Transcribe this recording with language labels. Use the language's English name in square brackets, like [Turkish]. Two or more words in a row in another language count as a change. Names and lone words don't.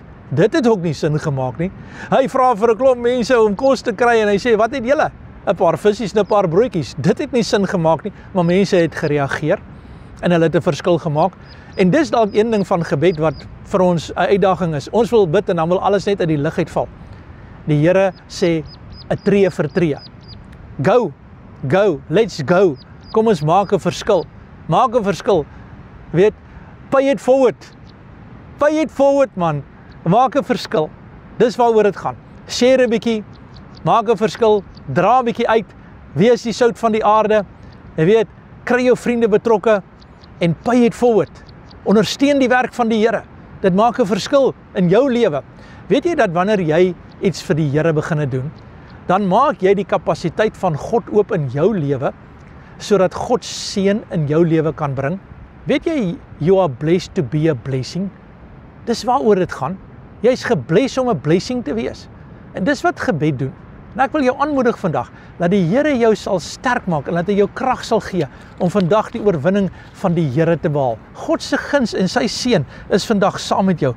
[Afrikaans] Dit het ook nie sin gemaak nie. Hy vra vir 'n klomp mense om kos te kry en hy sê, wat het julle? 'n Paar visies en 'n paar broodjies. Dit het nie sin gemaak nie, maar mense het gereageer en hulle het 'n verskil gemaak. En dis dalk een ding van gebed wat vir ons 'n uitdaging is. Ons wil bid en dan wil alles net uit die lug uitval. Die Here sê 'n tree vir tree. [English] Go, let's go. [Afrikaans] Kom ons maak 'n verskil. Maak 'n verskil. Weet, [English] pay it forward man. [Afrikaans] Maak 'n verskil. Dis waaroor dit gaan. Share 'n bietjie, maak 'n verskil, dra 'n bietjie uit, wees die sout van die aarde. Jy weet, kry jou vriende betrokke en [English] pay it forward. [Afrikaans] Ondersteun die werk van die Here. Dit maak 'n verskil in jou lewe. Weet jy dat wanneer jy iets vir die Here begin doen, dan maak jy die kapasiteit van God oop in jou lewe, sodat God seën in jou lewe kan bring? Weet jy, [English] you are blessed to be a blessing? [Afrikaans] Dis waaroor dit gaan. Jy is gebless om 'n blessing te wees. En dis wat gebed doen. En ek wil jou aanmoedig vandag, dat die Here jou sal sterk maak en dat hy jou krag sal gee om vandag die oorwinning van die Here te behaal. God se guns en sy seën is vandag saam met jou.